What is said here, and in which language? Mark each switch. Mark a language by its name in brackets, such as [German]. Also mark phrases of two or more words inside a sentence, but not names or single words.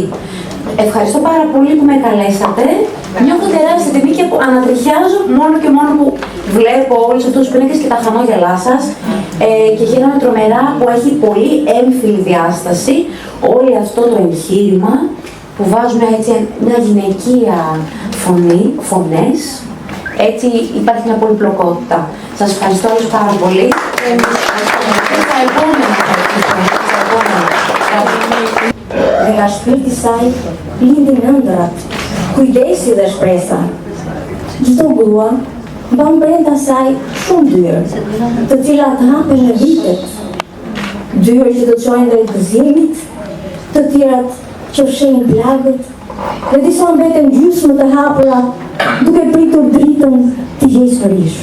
[Greek] Ευχαριστώ πάρα πολύ που με καλέσατε. Νιώθω τεράστια τιμή και ανατριχιάζω μόνο και μόνο που βλέπω όλους αυτούς τους πίνακες και τα χαμόγελά σας και χαίρομαι τρομερά που έχει πολύ έμφυλη διάσταση όλο αυτό το εγχείρημα που βάζουμε έτσι μια γυναικεία φωνές, έτσι υπάρχει μια πολυπλοκότητα. Σας ευχαριστώ όλους πάρα πολύ. Τα επόμενα. [Albanian] Dhe nga shpirti saj, lindin ëndrat, kujdesi dhe shpresa. Çdo grua mban brenda saj shumë dyrë, të cilat hapen në vitet. Dyrë që të çojnë drejt gëzimit, të tjerat që fshehin plagët, dhe disa mbeten gjysmë të hapura, duke pritur dritën të historisë.